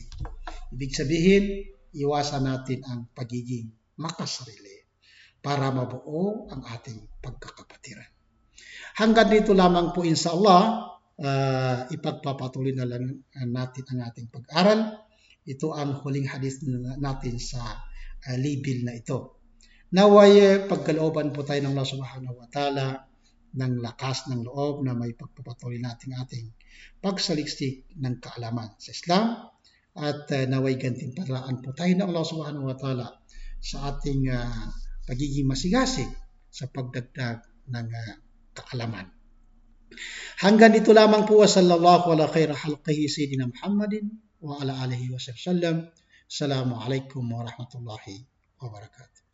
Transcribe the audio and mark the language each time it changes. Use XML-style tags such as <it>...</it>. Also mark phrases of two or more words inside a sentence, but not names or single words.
<tl>Ibig sabihin, iwasan natin ang pagiging makasarili para mabuo ang ating pagkakapatiran. Hanggang dito lamang po inshallah, ipagpapatuloy na lang natin ang ating pag-aral. Ito ang huling hadith natin sa libil na ito. Naway pagkalooban po tayo ng Allah</tl> <ar>سبحانه وتعالى</ar> <tl>ng lakas ng loob na may pagpapatuloy natin ating pagsaliksik ng kaalaman sa Islam at naway gantimpalaan po tayo ng Allah</tl> <ar>سبحانه وتعالى</ar> <tl>sa ating pagiging masigasig sa pagdagdag ng kaalaman. Hanggang dito lamang po,</tl> <ar>صلى الله على خير خلقه سيدنا محمد وعلى آله وسلم. السلام عليكم ورحمة الله وبركاته.</ar>